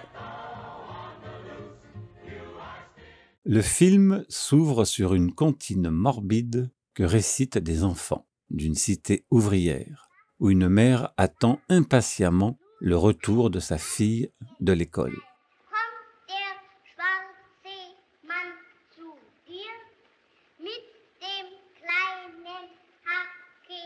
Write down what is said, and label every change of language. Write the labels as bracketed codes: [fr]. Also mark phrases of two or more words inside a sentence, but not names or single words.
[fr] Le film s'ouvre sur une comptine morbide que récitent des enfants d'une cité ouvrière, où une mère attend impatiemment le retour de sa fille de l'école. [de] Kommt der schwarze Mann zu dir mit dem kleinen Haar